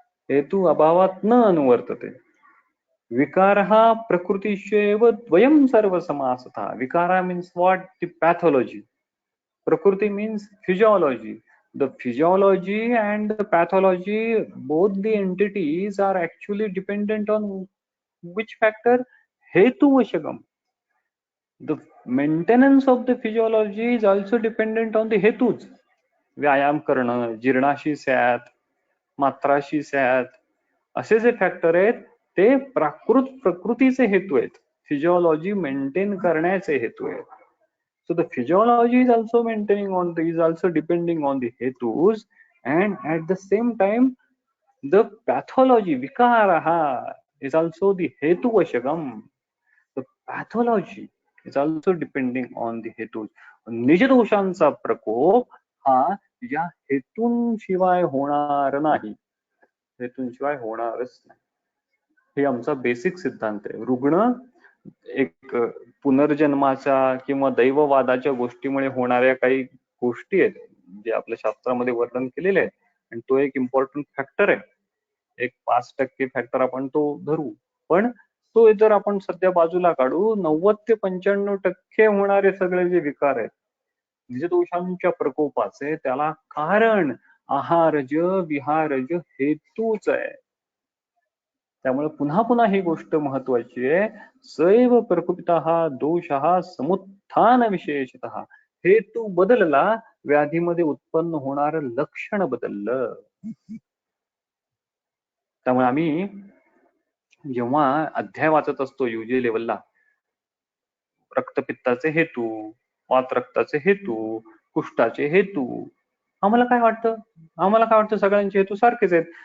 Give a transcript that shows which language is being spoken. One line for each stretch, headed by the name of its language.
Sanskrit: हेतु अभावात न अनुवर्तते. विकारः प्रकृतीश्च एव द्वयं सर्व समासतः.
English: विकार means what? The pathology. Prakriti means physiology. The physiology and the pathology, both the entities are actually dependent on which factor? Hetu vashagam. The maintenance of the physiology is also dependent on the hetus.
Marathi: व्यायाम करणं,
Sanskrit: जीर्णाशी स्यात, मात्राशी स्यात,
Marathi: असे जे factor आहेत ते प्रकृतीचे हेतू आहेत. Physiology maintain करण्याचे हेतू आहेत.
English: So the physiology is also depending on the hetus, and at the same time the pathology vikaraha is also the hetu vashagam. The pathology is also depending on the hetus.
Marathi: निज दोषांचा प्रकोप हा या हेतूंशिवाय होणार नाही. हेतूंशिवाय होणारच नाही. हे आमचा बेसिक सिद्धांत आहे. रुग्ण एक पुनर्जन्माच्या किंवा दैववादाच्या गोष्टीमुळे होणाऱ्या काही गोष्टी आहेत जे आपल्या शास्त्रामध्ये वर्णन केलेले आहेत आणि तो एक इम्पॉर्टंट फॅक्टर आहे. एक 5% फॅक्टर आपण तो धरू, पण तो जर आपण सध्या बाजूला काढू, 90 ते 95% होणारे सगळे जे विकार आहेत निजदोषांच्या प्रकोपाचे, त्याला कारण आहारज विहारज हेतूच आहे. त्यामुळे पुन्हा पुन्हा ही गोष्ट महत्वाची आहे.
Sanskrit: सैव प्रकुपितः दोषः समुत्थान विशेषतः.
Marathi: हेतू बदलला, व्याधीमध्ये उत्पन्न होणार लक्षण बदललं. त्यामुळे आम्ही जेव्हा अध्याय वाचत असतो युजी लेवलला, रक्तपित्ताचे हेतू, वातरक्ताचे हेतू, कुष्ठाचे हेतू, आम्हाला काय वाटतं सगळ्यांचे हेतू सारखेच आहेत.